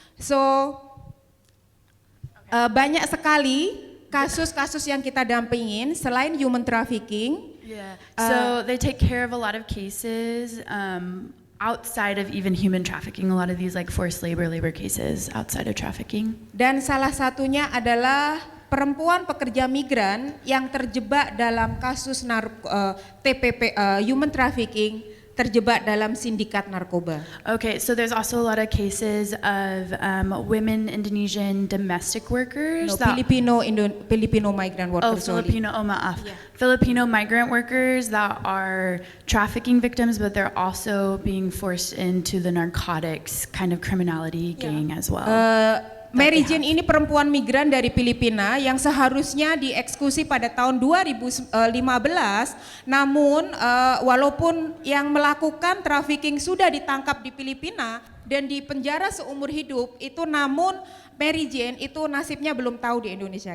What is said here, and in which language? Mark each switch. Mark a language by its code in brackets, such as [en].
[id] So banyak sekali kasus-kasus yang kita dampingin selain human trafficking. [en] Yeah. So they take care of a lot of cases outside of even human trafficking. A lot of these like forced labor cases outside of trafficking. [id] Dan salah satunya adalah perempuan pekerja migran yang terjebak dalam kasus TPP human trafficking, terjebak dalam sindikat narkoba. [en] Okay, so there's also a lot of cases of women Indonesian domestic workers. Filipino migrant workers. Filipino migrant workers that are trafficking victims, but they're also being forced into the narcotics kind of criminality gang as well. [id] Mary Jane ini perempuan migran dari Filipina yang seharusnya dieksekusi pada tahun 2015, namun walaupun yang melakukan trafficking sudah ditangkap di Filipina dan dipenjara seumur hidup, itu namun Mary Jane itu nasibnya belum tahu di Indonesia.